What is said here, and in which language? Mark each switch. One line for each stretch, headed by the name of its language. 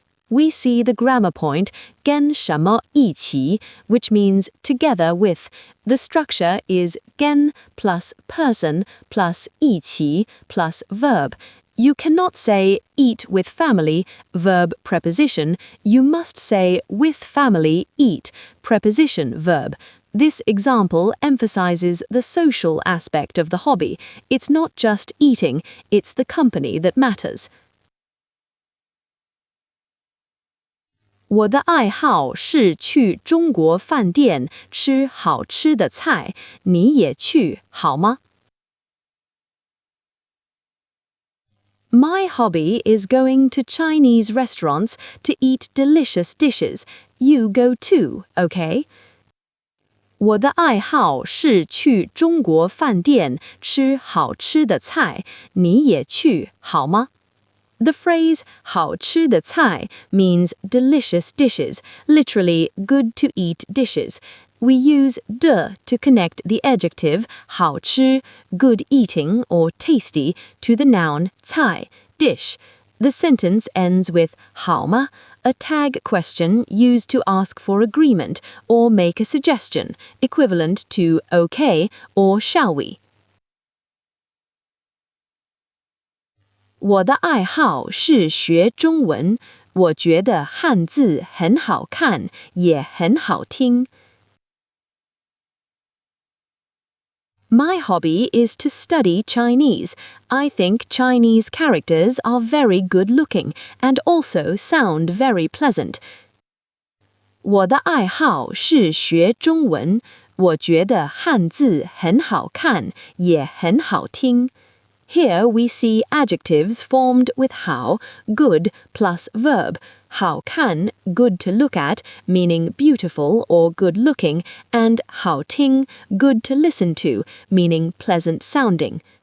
English: We see the grammar point 跟什么一起, which means together with. The structure is 跟 plus person plus 一起 plus verb. You cannot say eat with family, verb preposition. You must say with family eat, preposition verb. This example emphasizes the social aspect of the hobby. It's not just eating, it's the company that matters.
Chinese: 我的爱好是去中国饭店吃好吃的菜，你也去好吗？
English: My hobby is going to Chinese restaurants to eat delicious dishes. You go too, okay?
Chinese: 我的爱好是去中国饭店吃好吃的菜，你也去好吗？
English: The phrase 好吃的菜 means delicious dishes, literally good to eat dishes. We use 的 to connect the adjective 好吃, good eating or tasty, to the noun 菜, dish. The sentence ends with 好吗, a tag question used to ask for agreement or make a suggestion, equivalent to okay or shall we.
Chinese: 我的爱好是学中文，我觉得汉字很好看，也很好听。
English: My hobby is to study Chinese. I think Chinese characters are very good looking and also sound very pleasant.
Chinese: 我的爱好是学中文，我觉得汉字很好看，也很好听。
English: Here we see adjectives formed with 好, good, plus verb. 好看, good to look at, meaning beautiful or good looking, and 好听, good to listen to, meaning pleasant sounding.